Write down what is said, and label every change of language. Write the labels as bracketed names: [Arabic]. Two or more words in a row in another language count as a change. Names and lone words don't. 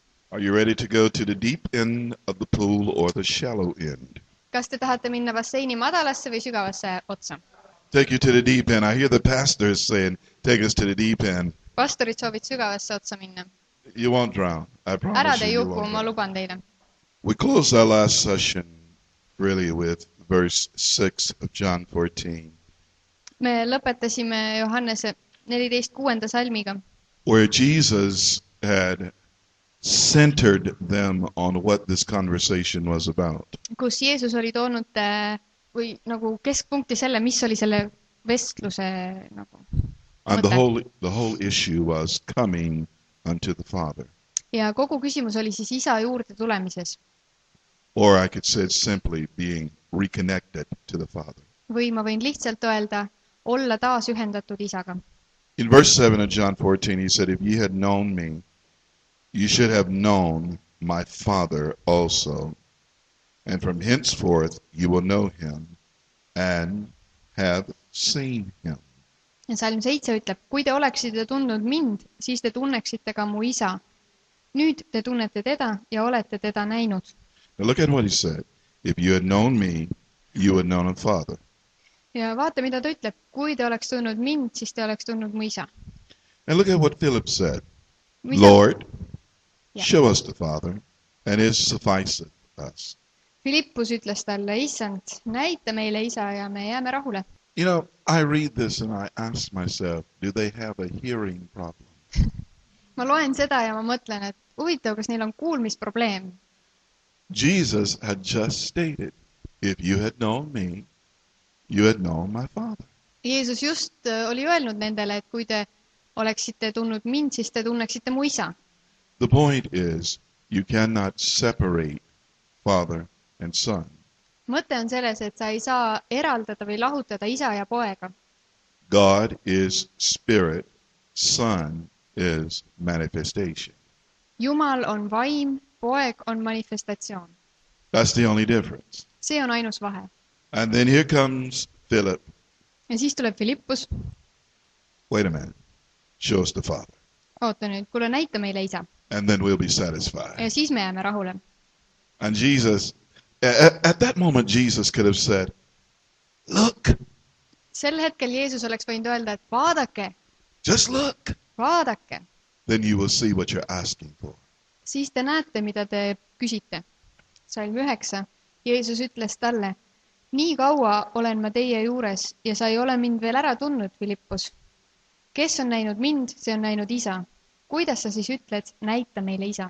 [English] Are you ready to go to the deep end of the pool or the shallow end? [Estonian] Kas te tahate minna basseini madalasse või sügavasse otsa? [English] Take you to the deep end. I hear the pastors saying, take us to the deep end. [Estonian] Pastorid soovid sügavasse otsa minna. [English] You won't drown. I [Estonian] Ära [English] promise [Estonian] te [English] you, you [Estonian] juhku, [English] won't [Estonian] ma [English] drown. [Estonian] luban teile. [English] We closed our last session really with verse 6 of John 14, [Estonian] Me lõpetasime Johannese 14.6. salmiga, [English] where Jesus had centered them on what this conversation was about. [Estonian] kus Jeesus oli toonud või nagu keskpunkti selle, mis oli selle vestluse nagu [English] And [Estonian] mõte. [English] the whole issue was coming unto the Father. [Estonian] Ja kogu küsimus oli siis isa juurde tulemises. [English] Or I could say it simply being reconnected to the Father. [Estonian] Või ma võin lihtsalt öelda, olla taas ühendatud isaga. [English] In verse 7 of John 14, he said, if ye had known me, you should have known my Father also. And from henceforth you will know him and have seen him. [Estonian] Ja salm 7 ütleb, kui te oleksite tundnud mind, siis te tunneksite ka mu isa. Nüüd te tunnete teda ja olete teda näinud. [English] Now look at what he said. If you had known me, you would know the Father. [Estonian] Ja vaata, mida ta ütleb, kui te oleks tundnud mind, siis te oleks tundnud mu isa. [English] And look at what Philip said. [Estonian] Mu isa. [English] Lord, Yeah. show us the Father, and it sufficeth us. [Estonian] Filippus ütles talle, issand, näita meile isa ja me jääme rahule. [English] You know, I read this and I ask myself, do they have a hearing problem? [Estonian] Ma loen seda ja ma mõtlen, et huvitav, kas neil on kuulmisprobleem. [English] Jesus had just stated, if you had known me, you had known my Father. [Estonian] Jeesus just oli öelnud nendele, et kui te oleksite tundnud mind, siis te tunneksite mu isa. [English] The point is, you cannot separate Father and Son. [Estonian] Mõte on selles, et sa ei saa eraldada või lahutada isa ja poega. [English] God is spirit, Son is manifestation. [Estonian] Jumal on vaim, poeg on manifestatsioon. [English] That's the only difference. [Estonian] See on ainus vahe. [English] And then here comes Philip. [Estonian] Ja siis tuleb Filippus. [English] Wait a minute. Show us the Father. [Estonian] Oota nüüd, kuule näita meile isa. [English] And then we'll be satisfied. [Estonian] Ja siis me jääme rahule. [English] And Jesus, at that moment, Jesus could have said, look, [Estonian] Sel hetkel Jeesus oleks võinud öelda, et vaadake, [English] just look. [Estonian] vaadake. [English] Then you will see what you're asking for. [Estonian] Siis te näete, mida te küsite. Salm 9. Jeesus ütles talle, nii kaua olen ma teie juures ja sa ei ole mind veel ära tundnud, Filippus. Kes on näinud mind, see on näinud isa. Kuidas sa siis ütled, näita meile isa?